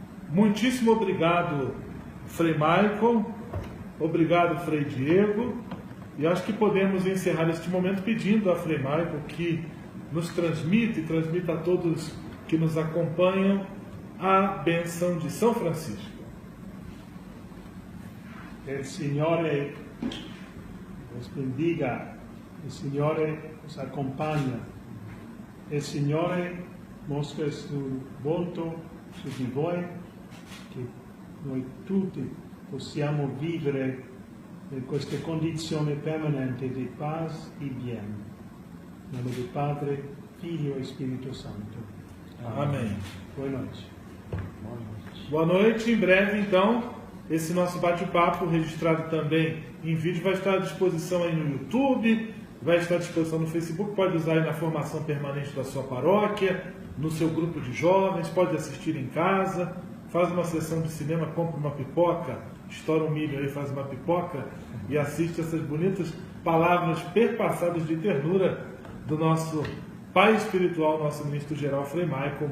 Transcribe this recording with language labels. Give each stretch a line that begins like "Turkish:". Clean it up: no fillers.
Portuguese: Muitíssimo obrigado, Frei Michael, obrigado, Frei Diego, e acho que podemos encerrar este momento pedindo a Frei Michael que nos transmita e transmita a todos que nos acompanham a bênção de São Francisco.
Italian: Il Signore
Portuguese: os bendiga,
Italian: il Signore os accompagna, il Signore mostra il suo volto su di voi, che noi tutti possiamo vivere in queste condizioni permanenti di pace e
Spanish: bien.
Italian: Nel nome del Padre, Figlio e Spirito Santo.
Portuguese: Amém. Boa noite. Boa noite. Em breve, então, esse nosso bate-papo, registrado também em vídeo, vai estar à disposição aí no YouTube, vai estar à disposição no Facebook, pode usar aí na formação permanente da sua paróquia, no seu grupo de jovens, pode assistir em casa, faz uma sessão de cinema, compra uma pipoca, estoura um milho aí, faz uma pipoca e assiste essas bonitas palavras perpassadas de ternura do nosso pai espiritual, nosso ministro-geral Frei Michael.